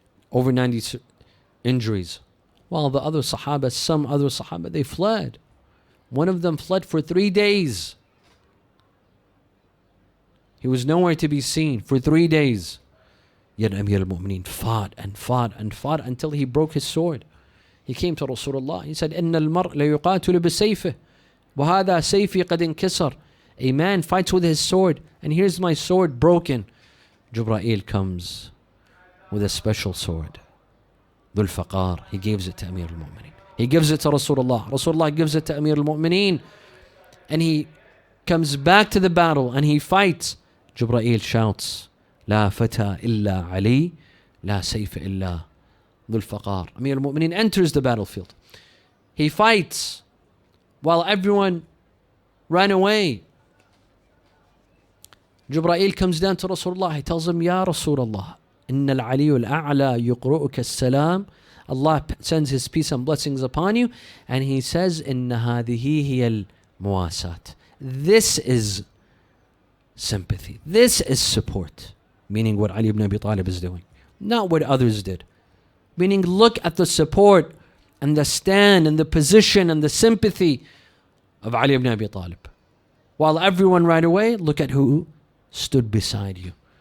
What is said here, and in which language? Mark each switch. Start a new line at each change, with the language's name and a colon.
English: Over 90 injuries. While the other Sahaba, some other Sahaba, they fled. One of them fled for 3 days. He was nowhere to be seen for 3 days. Yet Amir al-Mu'mineen fought and fought and fought until he broke his sword. He came to Rasulullah. He said,
Arabic: إِنَّ الْمَرْءَ لَيُقَاتِلُ بِسَيْفِهِ وَهَذَا سَيْفِي قَدْ انْكِسَرَ.
English: A man fights with his sword, and here's my sword broken. Jibreel comes with a special sword. Dhul Faqar. He gives it to Amir al-Mu'mineen. He gives it to Rasulullah. Rasulullah gives it to Amir al-Mu'mineen. And he comes back to the battle and he fights. Jibreel shouts,
Arabic: لا فتى إلا علي لا سيف إلا ذو الفقار.
English: Amir al-Mu'mineen enters the battlefield. He fights while everyone ran away. Jibreel comes down to Rasulullah. He tells him,
Arabic: Ya Rasulullah, إن العلي الأعلى يقرؤك السلام.
English: Allah sends His peace and blessings upon you. And He says,
Arabic: إن هذه هي المواساة.
English: This is sympathy. This is support. Meaning what Ali ibn Abi Talib is doing. Not what others did. Meaning look at the support and the stand and the position and the sympathy of Ali ibn Abi Talib. While everyone ran away, look at who stood beside you.